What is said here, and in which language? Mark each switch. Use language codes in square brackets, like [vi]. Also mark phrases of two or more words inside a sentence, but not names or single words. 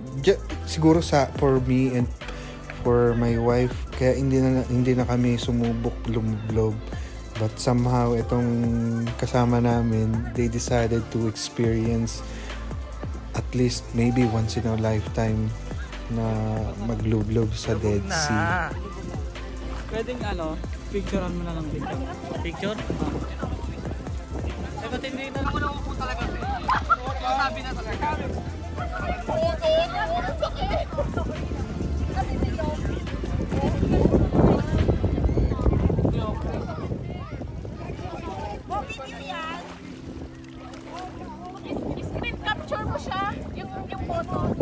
[en] Siguro for me and for my wife, [tl] kaya hindi na kami sumubok lumublob. [en] But somehow, [tl] itong kasama namin, [en] they decided to experience at least maybe once in a lifetime [tl] na maglublob sa [en] Dead Sea. [tl] Pwedeng picturean mo na ng video. [en] Picture? [tl] Ba't hindi na ako po talaga? Sabi na talaga. Video yan. [en] Screen capture [tl] mo siya. Yung photo.